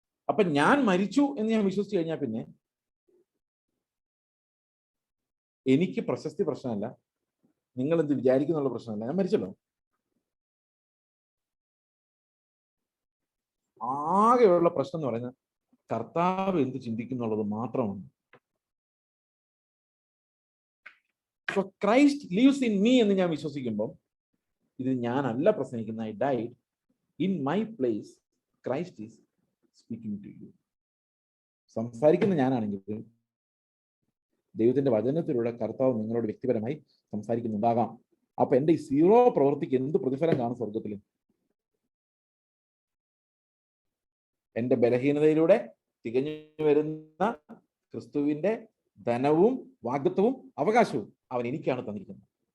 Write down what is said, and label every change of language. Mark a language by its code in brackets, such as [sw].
[ml] അപ്പൊ ഞാൻ മരിച്ചു എന്ന് ഞാൻ വിശ്വസിച്ചു കഴിഞ്ഞാൽ പിന്നെ എനിക്ക് പ്രശസ്തി പ്രശ്നമല്ല, നിങ്ങൾ എന്ത് വിചാരിക്കുന്നുള്ള പ്രശ്നമല്ല, ഞാൻ മരിച്ചല്ലോ. ആകെയുള്ള പ്രശ്നം എന്ന് പറയുന്നത് കർത്താവ് എന്ത് ചിന്തിക്കുന്നുള്ളത് മാത്രമാണ്. [en] So Christ lives in me [ml] എന്ന് ഞാൻ വിശ്വസിക്കുമ്പോൾ ഇത് ഞാനല്ല പ്രസംഗിക്കുന്ന, [en] I died in my place, Christ is speaking to you. [ml] സംസാരിക്കുന്ന ഞാനാണെങ്കിൽ ദൈവത്തിന്റെ വചനത്തിലൂടെ കർത്താവ് നിങ്ങളോട് വ്യക്തിപരമായി സംസാരിക്കുന്നുണ്ടാകാം. അപ്പൊ എന്റെ ഈ 0 പ്രവൃത്തിക്ക് എന്ത് പ്രതിഫലം കാണും സ്വർഗത്തിൽ? എന്റെ ബലഹീനതയിലൂടെ തികഞ്ഞു വരുന്ന ക്രിസ്തുവിന്റെ ധനവും വാഗ്ദത്തവും അവകാശവും അവൻ എനിക്കാണ് തന്നിരിക്കുന്നത്.